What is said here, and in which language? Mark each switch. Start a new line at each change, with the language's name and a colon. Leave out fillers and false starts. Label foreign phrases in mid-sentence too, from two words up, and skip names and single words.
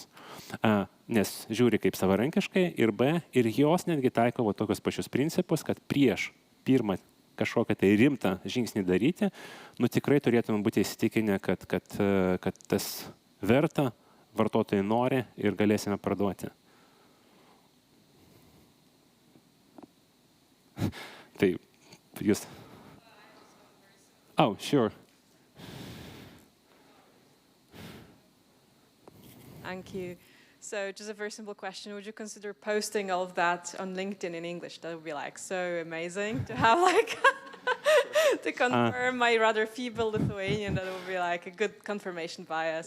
Lithuanian: Nes žiūri kaip savarankiškai ir B, ir jos netgi taiko tokius pačius principus, kad prieš pirmą kažkokią tai rimtą žingsnį daryti, tikrai turėtume būti įsitikinę, kad tas verta, vartotojai nori ir galėsime parduoti. Tai jūs...
English: Oh, sure. Thank you. So just a very simple question. Would you consider posting all of that on LinkedIn in English? That would be so amazing to have to confirm my rather feeble Lithuanian, that would be like a good confirmation bias.